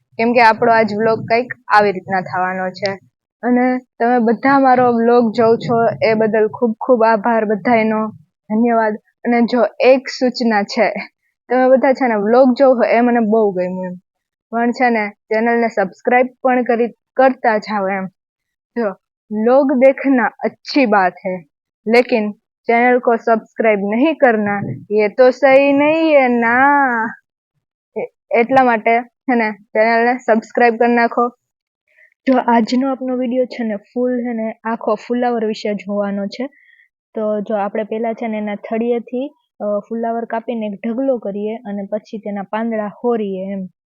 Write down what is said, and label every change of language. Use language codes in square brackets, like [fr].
[gu] કેમ કે આપણો આજ વ્લોગ કંઈક આવી રીતના થવાનો છે. અને તમે બધા મારો વ્લોગ જોવ છો એ બદલ ખૂબ ખૂબ આભાર બધાનો, ધન્યવાદ. અને જો એક સૂચના છે, તમે બધા છે ને વ્લોગ જોવો એ મને બહુ ગમ્યું, પણ છે ને ચેનલને સબસ્ક્રાઇબ પણ કરતા જાઓ એમ. [hi] જો लोग देखना अच्छी बात है, लेकिन चैनल को सब्सक्राइब नहीं करना ये तो सही नहीं है ना. [gu] એટલા માટે છે ને ચેનલને સબસ્ક્રાઇબ કરી નાખો. જો આજનો આપણો વિડીયો છે ને ફૂલ છે ને આખો ફુલાવર વિશે જોવાનો છે. તો જો આપણે પહેલા છે ને એના થળિયેથી ફુલાવર કાપીને એક ઢગલો કરીએ અને પછી તેના પાંદડા હોરીએ એમ.